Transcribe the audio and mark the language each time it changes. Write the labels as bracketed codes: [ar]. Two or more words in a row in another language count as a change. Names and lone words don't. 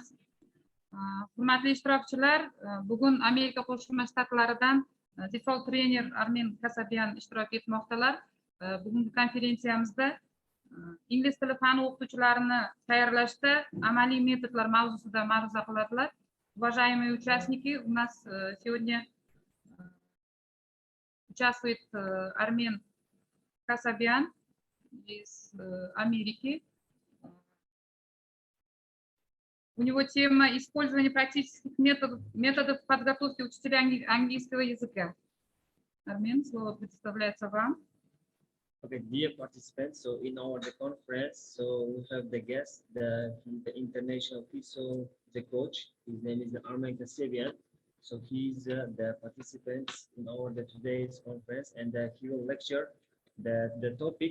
[uz] Hurmatli ishtirokchilar, bugun Amerika Qo'shma Shtatlaridan default trener Armen Kasabyan ishtirok etmoqdalar. Bugungi konferensiyamizda ingliz tili fani o'qituvchilarini tayyorlashda amaliy metodlar mavzusida ma'ruza qiladilar. [ru] Уважаемые участники, у нас сегодня участвует Армен Касабян из Америки. У него тема использования практических методов подготовки учителей английского языка. Армен, слово предоставляется вам. [en] Okay, dear participants, so in our conference, so we have the guest, the international official, the coach. His name is Armen Kasabyan. So he's the participants in our today's conference, and he will lecture the topic.